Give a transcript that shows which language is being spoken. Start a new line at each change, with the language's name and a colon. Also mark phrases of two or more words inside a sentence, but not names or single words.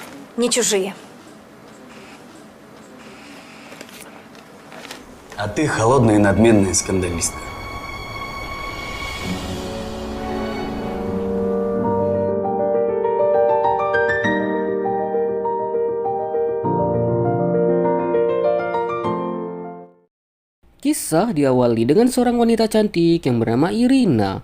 Russian: не чужие. А ты холодная и надменная скандалистка.
Indonesian: Kisah diawali dengan seorang wanita cantik yang bernama Irina.